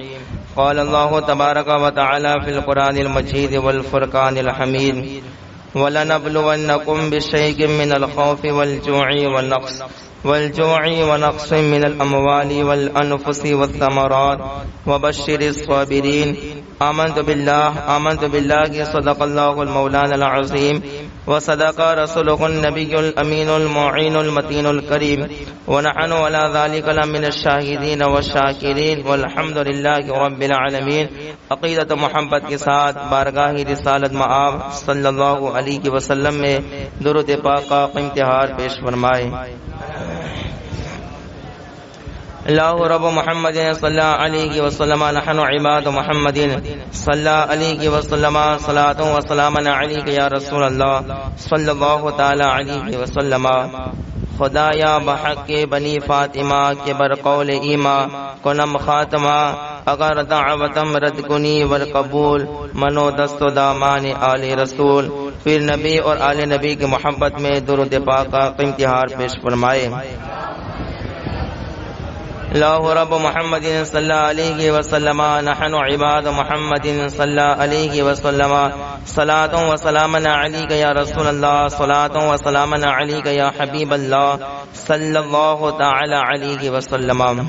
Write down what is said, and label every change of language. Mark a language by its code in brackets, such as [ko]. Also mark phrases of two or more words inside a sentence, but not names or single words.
[ar] قال الله تبارک وتعالى في القرآن المجید والفرقان الحمید وَلَنَبْلُوَنَّكُمْ بِشَيْءٍ مِّنَ الْخَوْفِ وَالْجُوعِ وَنَقْصٍ مِّنَ الْأَمْوَالِ وَالْأَنفُسِ وَالثَّمَرَاتِ وَبَشِّرِ الصَّابِرِينَ۔ آمنت باللہ صدق اللہ المولانا العظیم وصدق رسولہ النبی الامین المعین المتین الکریم ونحن علی ذلک لمن الشاہدین والشاکرین والحمد للہ رب العالمین۔ [ur] عقیدت محبت کے ساتھ بارگاہ رسالت مآب صلی اللہ علیہ وسلم میں درود پاک کا امتحار پیش فرمائے۔ [ar] اللہ رب محمد صلی اللہ علیہ وسلم نحن عباد محمد صلی اللہ علیہ وسلم صلاۃ و سلام علیک یا رسول اللہ صلی اللہ تعالی علیہ وسلم۔ [fa] خدایا بحق بنی فاطمہ کے برقول ایما کنم خاتمہ، اگر دعوتم رد کنی ور قبول منو دست و دامان آل رسول۔ [ur] پھر نبی اور آل نبی کی محبت میں درود پاک کا امتحار پیش فرمائے۔ [ar] اللہ رب محمد صلی اللہ علیہ وسلم نحن عباد محمد صلی اللہ علیہ وسلم صلاۃ و سلام علیک یا رسول اللہ صلاۃ و سلام علیک یا حبیب اللہ صلی اللہ تعالی علیہ وسلم۔